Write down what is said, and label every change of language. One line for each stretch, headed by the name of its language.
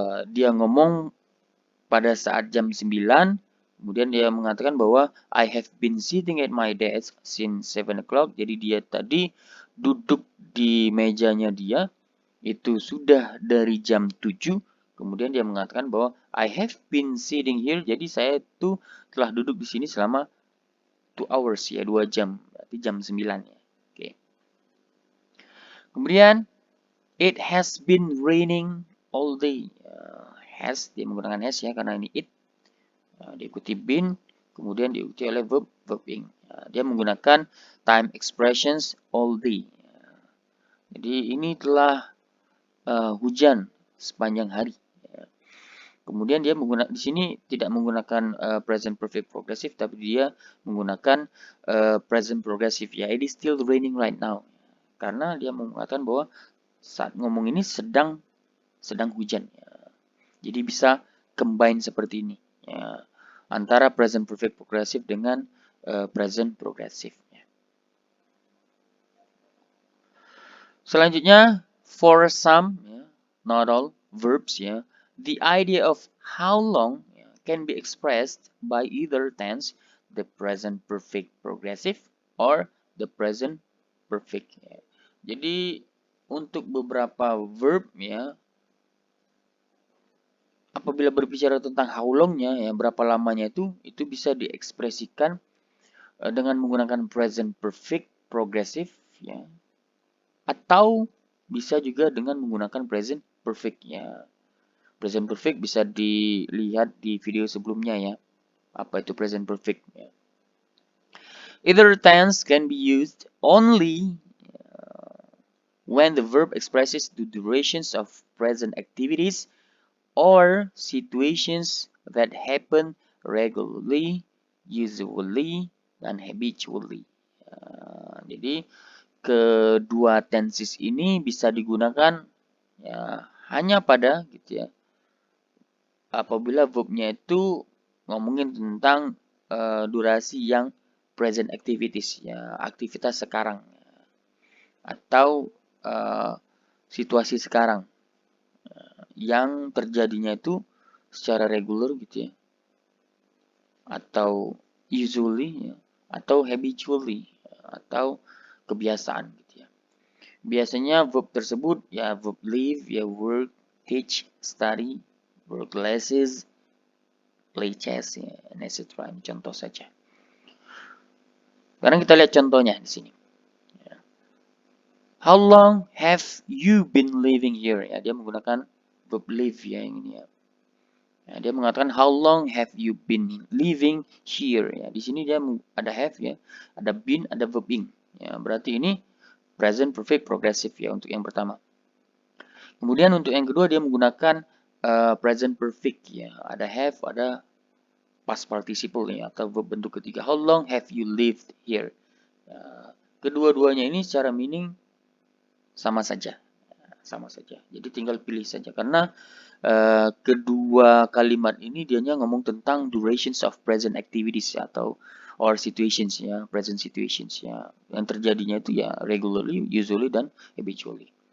Indonesian: dia ngomong pada saat jam 9, kemudian dia mengatakan bahwa I have been sitting at my desk since 7 o'clock. Jadi dia tadi duduk di mejanya dia itu sudah dari jam 7. Kemudian dia mengatakan bahwa I have been sitting here. Jadi saya itu telah duduk di sini selama 2 hours ya, 2 jam. Berarti jam 9 ya. Oke. Kemudian it has been raining all day. Has, dia menggunakan has ya karena ini it. Diikuti been, kemudian diikuti oleh verb ing. Dia menggunakan time expressions all day. Jadi ini telah hujan sepanjang hari. Kemudian dia di sini tidak menggunakan present perfect progressive, tapi dia menggunakan present progressive ya.
English: It is still raining right now.
Indonesian: Karena dia mengatakan bahwa saat ngomong ini sedang hujan. Jadi bisa combine seperti ini. Ya. Antara present perfect progressive dengan present progressive.
English: Selanjutnya, for some, ya, not all, verbs, ya, the idea of how long ya, can be expressed by either tense, the present perfect progressive, or the present perfect.
Indonesian: Ya. Jadi, untuk beberapa verb, ya, apabila berbicara tentang how long-nya, ya, berapa lamanya itu bisa diekspresikan dengan menggunakan present perfect progressive, ya, atau bisa juga dengan menggunakan present perfect ya. Present perfect bisa dilihat di video sebelumnya ya. Apa itu present perfect ya.
English: Either tense can be used only when the verb expresses the durations of present activities or situations that happen regularly, usually, dan habitually.
Indonesian: Jadi kedua tenses ini bisa digunakan ya hanya pada gitu ya apabila verbnya itu ngomongin tentang durasi yang present activities ya, aktivitas sekarang atau situasi sekarang yang terjadinya itu secara regular gitu ya, atau usually ya, atau habitually atau kebiasaan gitu ya. Biasanya verb tersebut ya verb live, ya work, teach, study, work classes, play chess, ya, etc. Ini contoh saja. Sekarang kita lihat contohnya di sini.
English: How long have you been living here?
Indonesian: Ya, dia menggunakan verb live ya yang ini ya. Ya, dia mengatakan how long have you been living here? Ya, di sini dia ada have ya, ada been, ada verb ing. Ya, berarti ini present perfect progressive ya untuk yang pertama. Kemudian untuk yang kedua dia menggunakan present perfect ya, ada have, ada past participle ya atau verb bentuk ketiga.
English: How long have you lived here?
Indonesian: Ya, kedua-duanya ini secara meaning sama saja, Jadi tinggal pilih saja karena kedua kalimat ini dianya ngomong tentang durations of present activities ya, atau or situations ya, present situations ya, yang terjadinya itu ya regularly, usually, dan habitually.